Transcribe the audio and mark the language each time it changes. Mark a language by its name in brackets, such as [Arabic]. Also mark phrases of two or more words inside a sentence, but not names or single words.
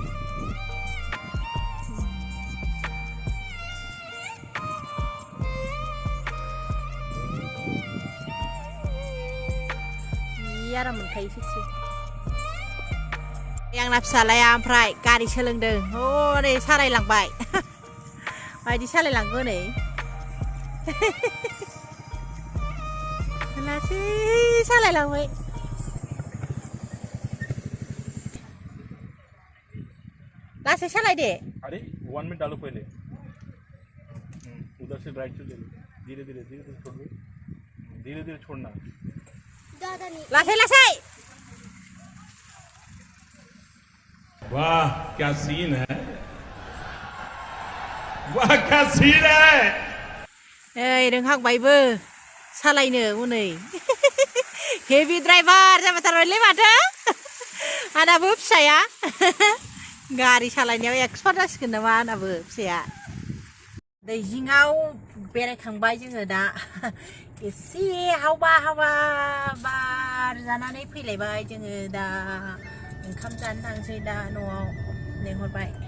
[Bodo] आराम मोनखायो सैथो आंना फिसालाया ओमफ्राय गारि सोलोंदों हनै सालायलांबाय बायदि सालायलांगौ नै लासै सालायलांबाय लासै सालाय दे [Hindi] अरे 1 मिनट डालो पहले उधर से राइट से ले लो धीरे धीरे छोड़ना [Bodo] लासै लासै [Hindi] वाह क्या सीन है वाह क्या सीन है [Bodo] नै रोंहांबायबो सालायनो हनै [English] heavy driver [Bodo] जाबायथारबायलै माथो आंनाबो फिसाया गारि सालायनायाव एक्सपार्ट जासिगोन नामा आंनाबो फिसाया दैजिङाव बेरायखांबाय जोङो दा एसे हावा बार जानानै फैलायबाय जोङो दा ओंखाम जानो थांसै दा न'आव लेंहरबाय